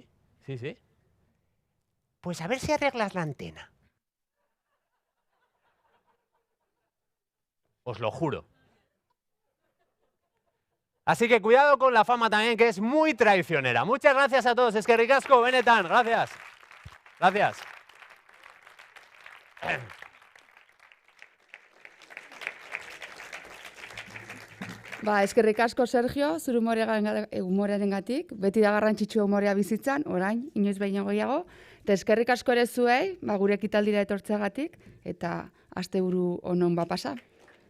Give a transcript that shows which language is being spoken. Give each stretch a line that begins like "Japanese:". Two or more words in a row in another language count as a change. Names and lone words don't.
Spanish: Pues a ver si arreglas la antena. Os lo juro. Así que cuidado con la fama también, que es muy traicionera. Muchas gracias a todos.
Basque: Es que ricasco, benetan.
Spanish: Gracias. Gracias.
Basque: Eskerrik asko, Sergio, zure humorearengatik, beti da garrantzitsua humorea bizitzan, orain, inoiz baino gehiago, eta eskerrik asko ere zuei, gure ekitaldira etortzeagatik, eta asteburu onon pasa.